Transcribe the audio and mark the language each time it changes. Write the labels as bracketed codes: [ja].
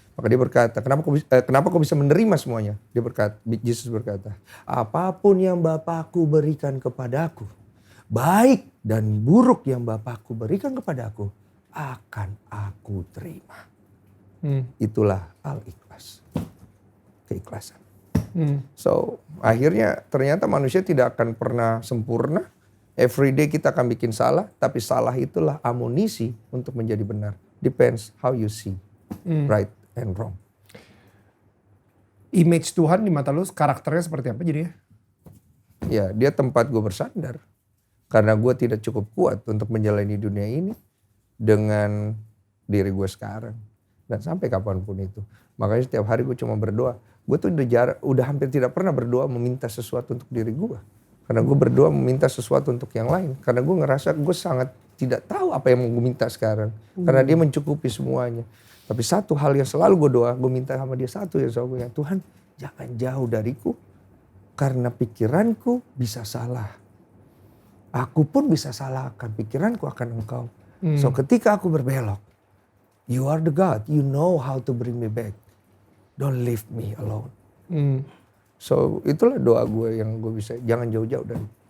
[id] Maka dia berkata, kenapa kau bisa menerima semuanya? Yesus berkata, apapun yang Bapakku berikan kepadaku, baik dan buruk yang Bapakku berikan kepadaku, akan aku terima. Itulah al-ikhlas, keikhlasan. So akhirnya ternyata manusia tidak akan pernah sempurna. [en] Every day [id] kita akan bikin salah, tapi salah itulah amunisi untuk menjadi benar. [en] Depends how you see right and wrong. [id] Image Tuhan di mata lu karakternya seperti apa jadinya? Ya, dia tempat gue bersandar. Karena gue tidak cukup kuat untuk menjalani dunia ini dengan diri gue sekarang. Dan sampai kapanpun itu. Makanya setiap hari gue cuma berdoa. Gue tuh udah hampir tidak pernah berdoa meminta sesuatu untuk diri gue. Karena gue berdoa meminta sesuatu untuk yang lain. Karena gue ngerasa gue sangat tidak tahu apa yang mau gue minta sekarang. Karena dia mencukupi semuanya. Tapi satu hal yang selalu gue doa, gue minta sama dia satu yang selalu gue bilang, Tuhan jangan jauh dariku. Karena pikiranku bisa salah. Aku pun bisa salahkan pikiranku akan engkau. [en] So [id] ketika aku berbelok, [en] you are the God, you know how to bring me back. Don't leave me alone. [id] So itulah doa gue yang gue bisa, jangan jauh-jauh dari.